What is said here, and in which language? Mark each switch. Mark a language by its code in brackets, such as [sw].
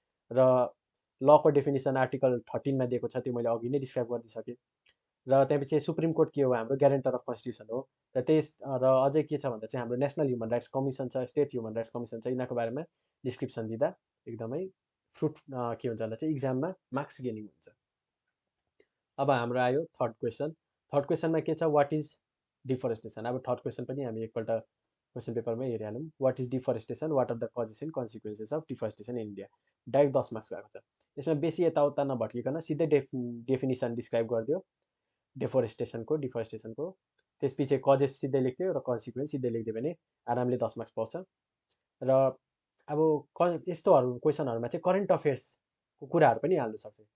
[ne] र लको definition article 13 मा दिएको छ, त्यो मैले अघि नै डिस्क्राइब गरिदिइसकेँ। र त्यसपछि सुप्रिम कोर्ट के हो, हाम्रो ग्यारेन्टर अफ कन्स्टिट्युसन हो। र अझै के छ भन्दा चाहिँ हाम्रो नेसनल ह्युमन राइट्स कमिसन छ, स्टेट ह्युमन राइट्स कमिसन छ। यिनीहरूको बारेमा डिस्क्रिप्सन दिँदा एकदमै के हुन्छ भन्दा चाहिँ इक्जाममा मार्क्स गेनिङ हुन्छ। अब हाम्रो आयो थर्ड क्वेसन। थर्ड क्वेसनमा के छ, [en] What is deforestation. [ne] अब थर्ड क्वेसन पनि हामी एकपल्ट question पेपरमै हेरिहालौँ। [en] What is deforestation, what are the causes and consequences of deforestation in India. [ne] Direct 10 marks गएको छ। यसमा बेसी यताउता नभट्किकन सिधै डेफिनिसन डिस्क्राइब गरिदियो डिफरेस्टेसनको, त्यसपछि कजेस सिधै लेख्थ्यो र कन्सिक्वेन्स सिधै लेखिदियो भने आरामले 10 मार्क्स पाउँछ। र अब यस्तोहरू क्वेसनहरूमा चाहिँ करेन्ट अफेयर्सको कुराहरू पनि हाल्नु सक्छ।